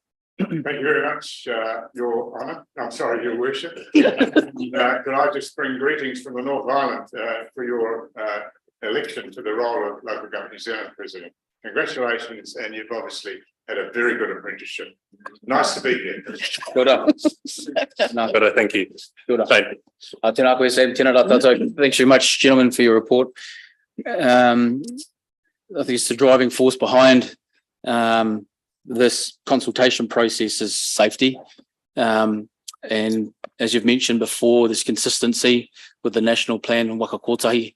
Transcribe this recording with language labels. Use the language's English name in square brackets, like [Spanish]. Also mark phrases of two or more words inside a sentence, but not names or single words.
[English] Thank you very much, Your Honour. I'm sorry, Your Worship. Could I just bring greetings from the North Island for your election to the role of Local Government New Zealand President. Congratulations, and you've obviously had a very good apprenticeship. Nice to be here. [Māori] Kia ora. [English] But thank you. [Māori] Kia ora. [English] Shane. [Māori] Tēnā koe, Sam. Tēnā rā tātou. [English] Thanks very much, gentlemen, for your report. I think it's the driving force behind this consultation process is safety. And as you've mentioned before, there's consistency with the national plan in Waka Kotahi.